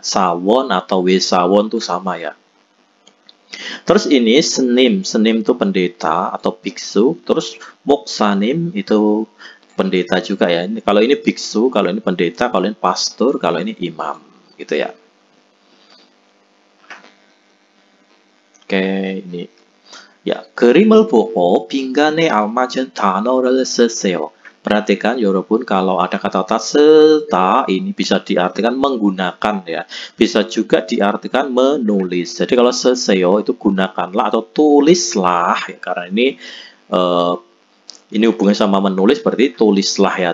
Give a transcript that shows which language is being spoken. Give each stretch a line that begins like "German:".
Indonesian: Sawon atau Wesawon itu sama ya. Terus ini senim itu pendeta atau biksu. Terus moksanim itu pendeta juga ya. Ini, kalau ini biksu, kalau ini pendeta, kalau ini pastor, kalau ini imam gitu ya. Oke, ini ya,
Korean: 그림을 보고 빈간에 알맞은 단어를 쓰세요.
Indonesian: Perhatikan
Korean: 여러분,
Indonesian: kalau ada kata-kata serta ini bisa diartikan menggunakan ya. Bisa juga diartikan menulis. Jadi kalau seseo itu gunakanlah atau tulislah ya, karena ini hubungannya sama menulis, berarti tulislah ya.